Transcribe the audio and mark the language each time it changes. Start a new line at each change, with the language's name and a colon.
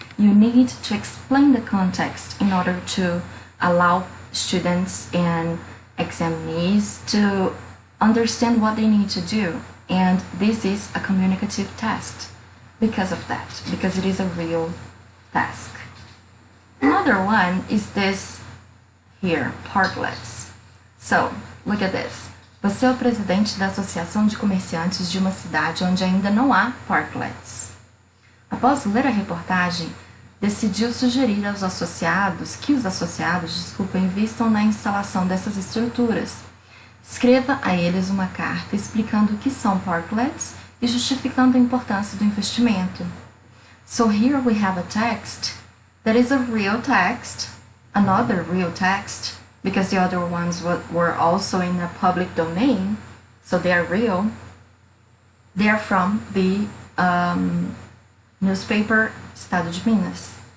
English: You need to explain the context in order to allow students and examinees to understand what they need to do. And this is a communicative test because of that, because it is a real task. Another one is this here, parklets. So, look at this.
Portuguese: Você é o presidente da Associação de Comerciantes de uma cidade onde ainda não há parklets. Após ler a reportagem, decidiu sugerir aos associados que os associados, invistam na instalação dessas estruturas. Escreva a eles uma carta explicando o que são parklets e justificando a importância do investimento.
English: So here we have a text that is a real text, another real text, because the other ones were also in a public domain, so they are real. They are from the newspaper Estado de Minas.